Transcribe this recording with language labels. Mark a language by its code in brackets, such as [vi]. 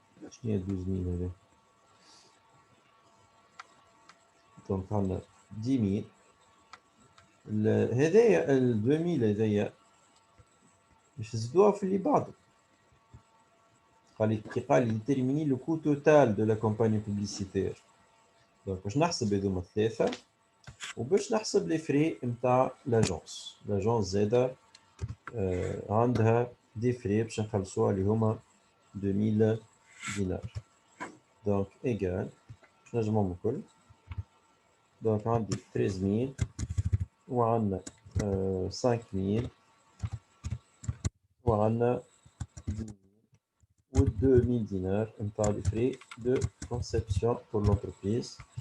[ar] شنو هي 12000 هذا؟ دونك عندنا 10000 هذايا ال 2000 هذايا باش نزيدوها في اللي بعده. قال لي [fr] déterminer le coût total de la campagne publicitaire. [ar] دونك باش نحسب هذوما ثلاثة وباش نحسب لي فري نتاع لاجونس. لاجونس زادا عندها دي فري باش نخلصوها اللي هما 2000 دينار. دونك ايجال باش نجمعهم الكل. دونك عندي 13000 وعندنا 5000 وعندنا 10000 و 2000 دينار نتاع [fr] لي فري دو كونسيبسيون بور لونتربريز.